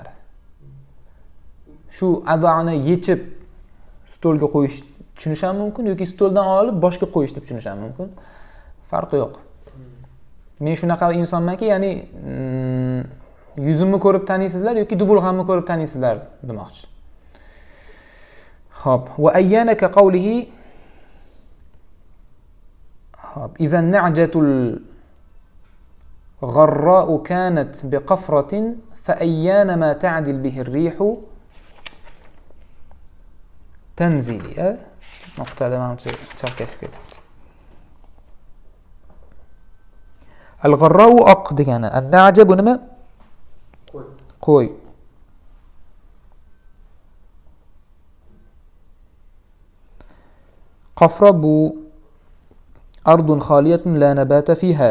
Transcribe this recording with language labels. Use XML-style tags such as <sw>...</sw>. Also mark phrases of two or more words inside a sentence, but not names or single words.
<uz>Shu ad'ani yechib stolga qo'yish tushunish ham mumkin yoki stoldan olib boshga qo'yish deb tushunish ham mumkin. Farqi yo'q. Men shunaqa insonmanki, ya'ni yuzimni ko'rib taniysizlar yoki dubulg'amni ko'rib taniysizlar demoqchi.</uz> <ar>Xo'p, وأيان كقوله. Xo'p, إذا النعجة الغراء كانت بقفرة فأيان ما تعدل به الريح تنزل.</ar> <uz>Nuqtada menimcha chalkashib ketibdi. Al-gharra'u oq degani, an-na'ja bu nima? Qo'y.</uz> <ar>Qafra bu أرض خالية لا نبات فيها.</ar>